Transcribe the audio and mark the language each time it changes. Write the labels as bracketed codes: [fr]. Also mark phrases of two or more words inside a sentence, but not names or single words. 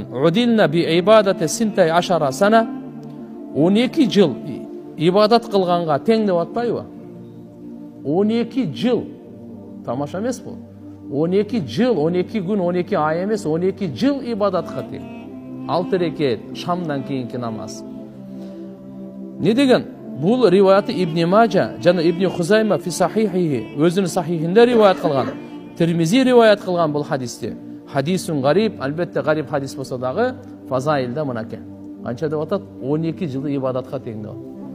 [ar] عدلن بعبادة 12 سنة, [ky] 12 жыл ибадат кылганга тең деп атпайбы? 12 жыл. Тамаша эмес бул? 12 жыл, 12 күн, 12 ай эмес, 12 жыл ибадатка тең. 6 рекет Шамдан кийинки намаз. Не деген? Бұл риваяты Ибн Мажа жана Ибн Хузайма [ar] في صحيحه, [ky] өзүнүн сахихинде риваят кылган. Тирмизи риваят кылган бұл хадисте. [ar] حديث غريب, [ky] албетте гариб хадис болса дагы фазаилда мынаке. Канча деп атат? 12 жылы ибадатка тең деп.